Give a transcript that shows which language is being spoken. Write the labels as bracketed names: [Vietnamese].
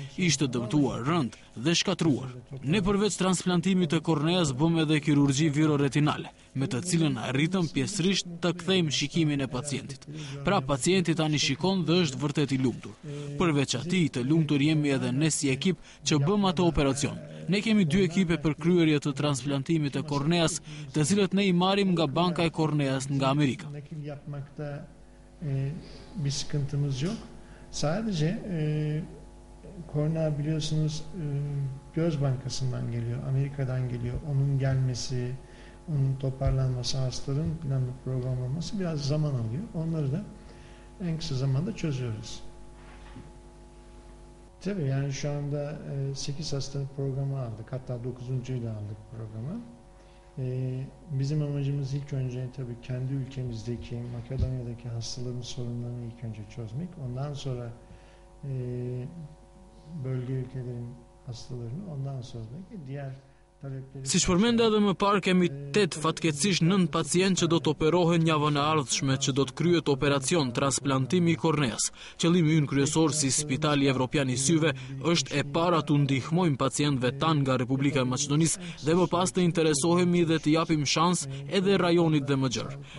[Albanian] Ishte dëmtuar rënd dhe shkatruar. Ne përveç transplantimit të korneas bëm edhe kirurgji viroretinale, me të cilën arritëm pjesërisht të kthejmë shikimin e pacientit. Pra pacienti tani shikon dhe është vërtet i lumtur. Përveç atij, të lumtur jemi edhe ne si ekip që bëm atë operacion. Ne kemi 2 ekipe për kryerje të transplantimit të korneas, të cilët ne i marrim nga banka e korneas nga Amerika. [Turkish] Nakil yapmakta bir sıkıntımız yok. Sadece kornea biliyorsunuz göz bankasından geliyor, Amerika'dan geliyor. Onun gelmesi, onun toparlanması, hastaların planlı programlanması biraz zaman alıyor. Onları da en kısa zamanda çözüyoruz. Tabii yani şu anda 8 hastalık programı aldık. Hatta 9.'yu da aldık programı. Bizim amacımız ilk önce tabii kendi ülkemizdeki, Makedonya'daki hastaların sorunlarını ilk önce çözmek. Ondan sonra bölge ülkelerin hastalarını, ondan sonra da diğer [Albanian] Siç përmenda edhe më parë, kemi 8 fatkeqësisht 9 pacientë që do të operohen javën e ardhshme që do të kryhet operacion transplantimi i korneas. Qëllimi ynë kryesor si Spitali Evropian i Syve është e para të ndihmojmë pacientëve tan nga Republika e Maqedonisë dhe më pas të interesohemi dhe të japim shans edhe rajonit dhe më gjerë.